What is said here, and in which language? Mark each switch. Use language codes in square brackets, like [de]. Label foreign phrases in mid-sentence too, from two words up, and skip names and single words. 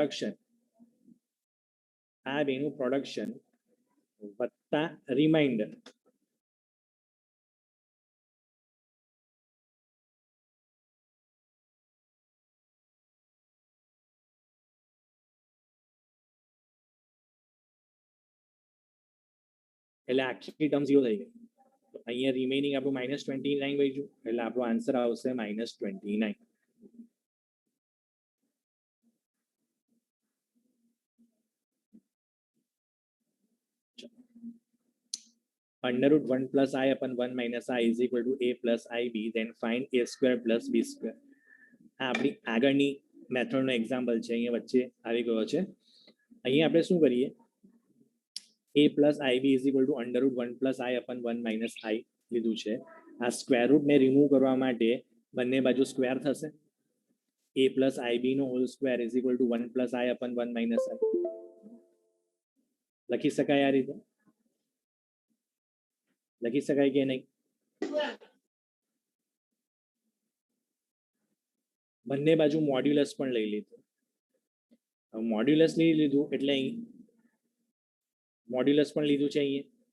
[gu] પ્રોડક્શન વત્તા રિમાઇન્ડર એટલે આખી ટર્મ 0 થઈ ગઈ. તો અહીંયા રિમેનિંગ આપણું માઇનસ 29 બચ્યું એટલે આપણો આન્સર આવશે માઇનસ 29. [en] under root 1 plus I upon 1 minus I is equal to a plus ib, then find a square plus b square. [gu] આ આપણી આગળની મેથડનો એક્ઝામ્પલ છે, અહીંયા વચ્ચે આવી ગયો છે. અહીંયા આપણે શું કરીએ, [en] a plus ib is equal to under root 1 plus I upon 1 minus I [gu] લીધું છે. આ [en] square rootને [gu] રિમૂવ કરવા માટે બંને બાજુ સ્ક્વેર થશે. [en] a plus ib નો whole square is equal to 1 plus I upon 1 minus I [gu] લખી શકાય આ રીતે? લખી શકાય કે નહીં? બંને બાજુ મોડ્યુલસ પણ લઈ લીધું. મોડ્યુલસ લઈ લીધું એટલે અહીં મોડ્યુલસ પણ લીધું છે અહીંયા.